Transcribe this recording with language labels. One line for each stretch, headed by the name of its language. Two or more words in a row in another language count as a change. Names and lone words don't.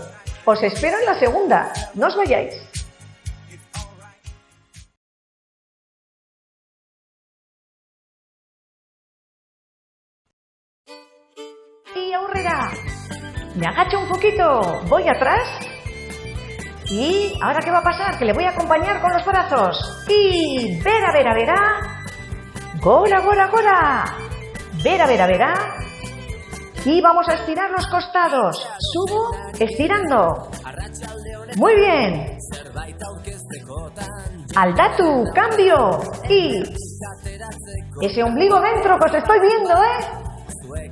Spanish: Os espero en la segunda. No os vayáis. Y aurrera. Me agacho un poquito. Voy atrás. Y ahora ¿qué va a pasar? Que le voy a acompañar con los brazos. Y vera, vera, vera.
Basque: Gora, gora, gora.
Spanish: Vera, vera, vera. Y vamos a estirar los costados. Subo, estirando. Muy bien. Aldatu, cambio. Y ese ombligo dentro que os estoy viendo, ¿eh?